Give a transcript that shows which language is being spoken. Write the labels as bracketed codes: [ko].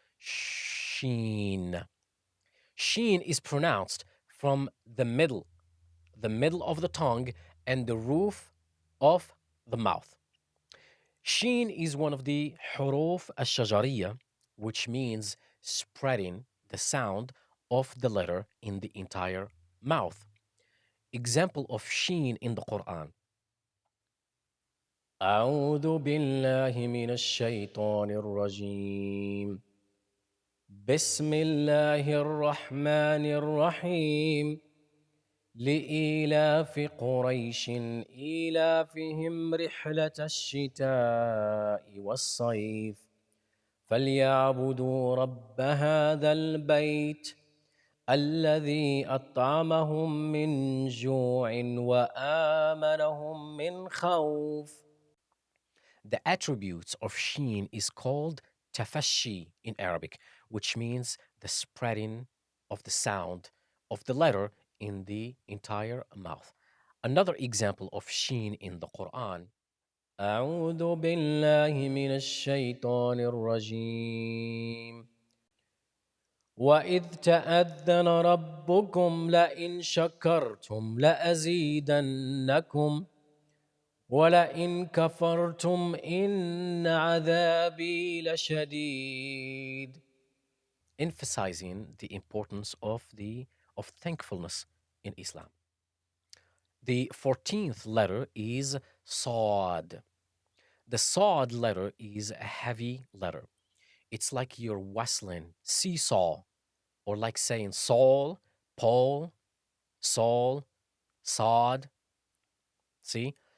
[en] Sheen. Sheen is pronounced from the middle of the tongue and the roof of the mouth. Sheen is one of the huruf al-shajariya, which means spreading the sound of the letter in the entire mouth. Example of sheen in the Quran. [ar] أعوذ بالله من الشيطان الرجيم بسم الله الرحمن الرحيم لإيلاف قريش إيلافهم رحلة الشتاء والصيف فليعبدوا رب هذا البيت الذي أطعمهم من جوع وآمنهم من خوف. [en] The attributes of sheen is called tafashi in Arabic, which means the spreading of the sound of the letter in the entire mouth. Another example of sheen in the Quran. [ar] أعوذ بالله من الشيطان الرجيم وإذ تأذن ربكم لئن شكرتم لأزيدنكم ولئن كفرتم إن عذابي لشديد, [en] emphasizing the importance of thankfulness in Islam. The 14th letter is Sad. The Sad letter is a heavy letter. It's like you're whistling seesaw, or like saying Saul, Paul, Saul, Sad. See?